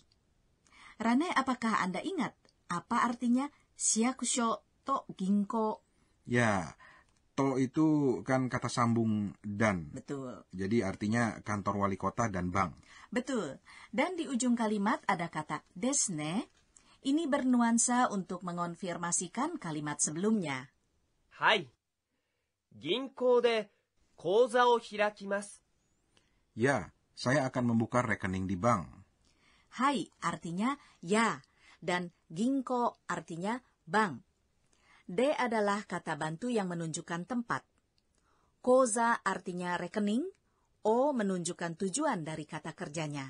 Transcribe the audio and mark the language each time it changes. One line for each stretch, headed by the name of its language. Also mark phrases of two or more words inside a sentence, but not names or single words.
Indonesian: Rane, apakah Anda ingat apa artinya
Japanese: 市役所と銀行?
Indonesian: Ya, to itu kan kata sambung dan. Betul. Jadi artinya kantor wali kota dan bank. Betul. Dan di ujung kalimat ada kata desne. Ini bernuansa untuk mengonfirmasikan kalimat sebelumnya.
Japanese: はい。銀行で口座を開きます。
Indonesian: Ya, saya akan membuka rekening di bank. Hai artinya ya, dan ginko artinya bank. De adalah kata bantu yang menunjukkan tempat. Koza artinya rekening, o menunjukkan tujuan dari kata kerjanya.